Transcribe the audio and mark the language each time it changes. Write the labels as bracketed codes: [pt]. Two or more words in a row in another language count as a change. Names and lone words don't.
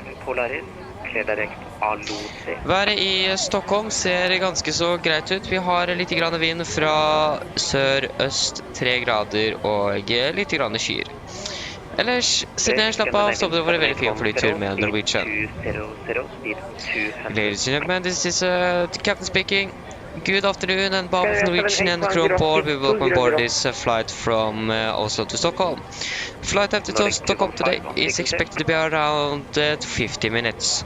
[no] Været i Stockholm ser ganske så greit ut. Vi har litt grann vind fra sør-øst, 3 grader og litt grann skyer. Ellers, siden jeg slapp av, så det var en veldig fin flytur med Norwegian. [en] Ladies and gentlemen, this is the captain speaking. Good afternoon, and behalf of Norwegian and crew on board, we welcome aboard this flight from Oslo to Stockholm. Flight after to Stockholm today is expected to be around 50 minutes.